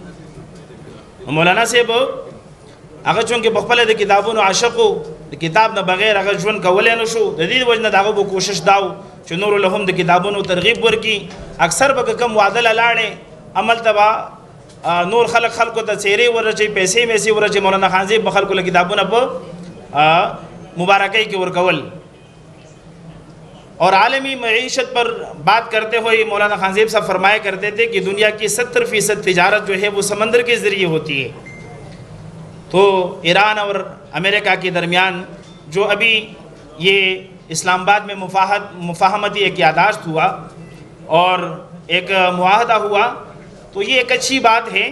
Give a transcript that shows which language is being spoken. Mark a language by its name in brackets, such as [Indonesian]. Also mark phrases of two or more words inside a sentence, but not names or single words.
[Pashto] مولانا صاحب هغه چونکې پخپله د کتابونو عاشق و، د کتاب نه بغیر هغه ژوند کولی نه شو، د دې وجه نه د هغه به کوشش دا و چې نورو له هم د کتابونو ترغیب ورکړي۔ اکثر به که کوم واده له لاړې عمل ته به نور خلکو ته څیرې ورچوي، پیسې میسې ورچوي، مولانا خان صاحب به خلکو له کتابونه په مبارکۍ کې ورکول۔ [Urdu] اور عالمی معیشت پر بات کرتے ہوئے مولانا خان صاحب صاحب فرمایا کرتے تھے کہ دنیا کی 70% تجارت جو ہے وہ سمندر کے ذریعے ہوتی ہے۔ تو ایران اور امریکہ کے درمیان جو ابھی یہ اسلام آباد میں مفاہمتی ایک یادداشت ہوا اور ایک معاہدہ ہوا تو یہ ایک اچھی بات ہے۔